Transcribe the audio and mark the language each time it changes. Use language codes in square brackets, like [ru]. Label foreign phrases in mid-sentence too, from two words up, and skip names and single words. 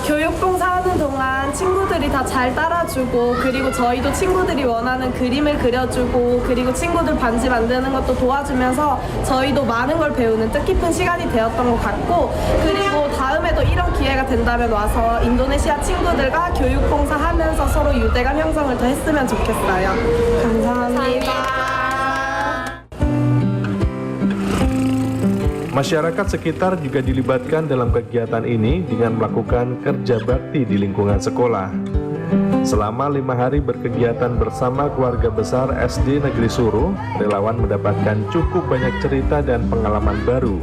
[ko] 교육봉사 하는 동안 친구들이 다 잘 따라주고 그리고 저희도 친구들이 원하는 그림을 그려주고 그리고 친구들 반지 만드는 것도 도와주면서 저희도 많은 걸 배우는 뜻깊은 시간이 되었던 것 같고 그리고 다음에도 이런 기회가 된다면 와서 인도네시아 친구들과 교육봉사 하면서 서로 유대감 형성을 더 했으면 좋겠어요. 감사합니다. [id] Masyarakat sekitar juga dilibatkan dalam kegiatan ini dengan melakukan kerja bakti di lingkungan sekolah. Selama 5 hari berkegiatan bersama keluarga besar SD Negeri Suruh, relawan mendapatkan cukup banyak cerita dan pengalaman baru.